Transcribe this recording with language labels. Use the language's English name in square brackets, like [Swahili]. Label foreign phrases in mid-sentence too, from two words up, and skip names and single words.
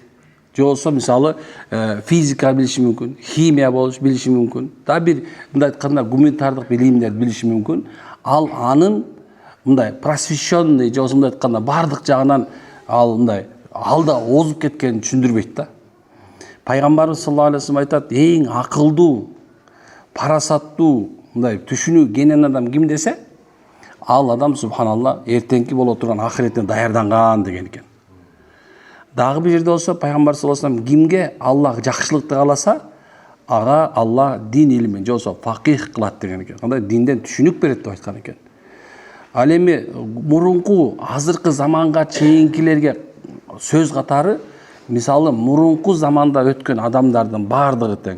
[Kyrgyz] Же болсо мисалы физика билиши мүмкүн, химия билиши мүмкүн. Да бир мындай айтканда гуманитардык билимдерди билиши мүмкүн. Ал анын мындай просвещенный же болсо мындай айтканда бардык жагынан ал мындай алда озуп кеткенин түшүндүрбөйт да. Пайгамбарыбыз [Arabic] صلى الله عليه وسلم [Kyrgyz] айтат, эң акылдуу, парасаттуу, мындай түшүнүү кенен адам ким десе, ал адам субханалла эртеңки боло турган ахиретине даярданган деген экен. Дагы бир жерде болсо Пайгамбар [Arabic] صلى الله عليه وسلم [Kyrgyz] кимге Аллах жакшылыкты кааласа, ага Аллах дин илимин же болсо факих кылат деген экен. Кандай динден түшүнүк берет деп айткан экен. Ал эми мурунку азыркы заманга чейинкилерге сөз катары, мисалы мурунку заманда өткөн адамдардын бардыгы тең.